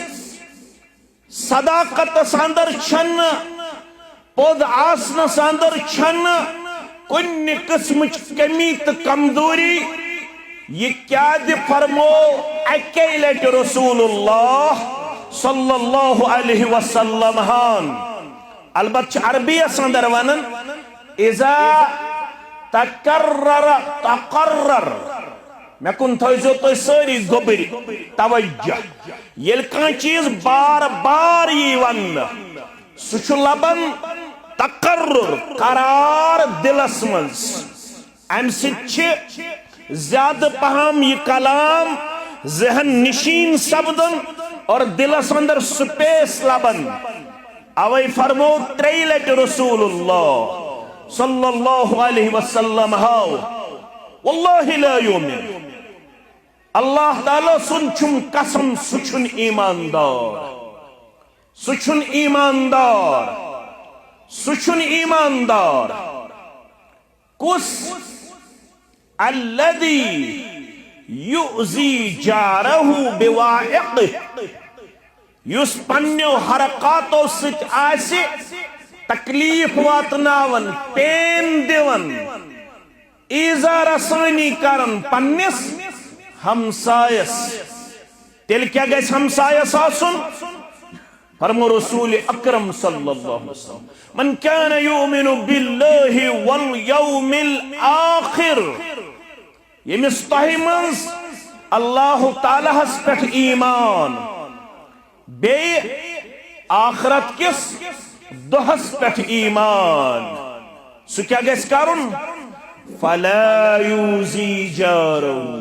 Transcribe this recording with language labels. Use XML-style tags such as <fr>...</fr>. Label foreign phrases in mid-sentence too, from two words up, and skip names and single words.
<ks>صداقتس اندر چھنہٕ پوٚد آسنس اندر چھنہٕ کُنہِ قسمٕچ کمی تہٕ کمزوری یہ کیٛازِ فرمو اکے لٹہِ</ks> <ar>رسول اللہ صلی اللہ علیہ وسلم</ar> <ks>ہن البتہ چھِ عربیس اندر ونان اذا تقرر تقرر مےٚ کُن تھٲیزیو تُہۍ سٲری گوٚبٕرۍ توجہ ییٚلہِ کانٛہہ چیٖز بار بار یی وننہٕ سُہ چھُ لبان تقرر قرار دلس منٛز امہِ سۭتۍ چھِ زیادٕ پہم یہ کلام ذہن نشین سپدن اور دلس اندر سپیس لبن اوے فرمو 3 لٹہِ</ks> <ar>رسول اللہ صلی اللہ علیہ وسلم</ar> <ks>ہاو</ks> <ar>واللہ لا یؤمن</ar> <ks>اللہ تعالیٰ سن چھُم قسم سُہ چھُنہٕ ایماندار سُہ چھُنہٕ ایماندار سُہ چھُنہٕ ایماندار کُس</ks> <ar>الذی یؤذی جارہ بوائقہ</ar> <ks>یُس پننیو حرکاتو سۭتۍ آسہِ تکلیف واتناون پین دِوان ایزا رسانی کرن پننس ہمسایس تیٚلہِ کیٛاہ گژھِ ہمسایس آسُن فرمو رسول اکرم</ks> <ar>صلی اللہ علیہ وسلم من کان یؤمن باللہ والیوم الآخر</ar> <ks>ییٚمِس تۄہہِ منٛز اللہ تعالیٰ ہس پٮ۪ٹھ ایمان بیٚیہِ آخرت کِس دۄہس پٮ۪ٹھ ایمان سُہ کیٛاہ گژھِ کرُن</ks> <ar>فلا یوزی جارو</ar>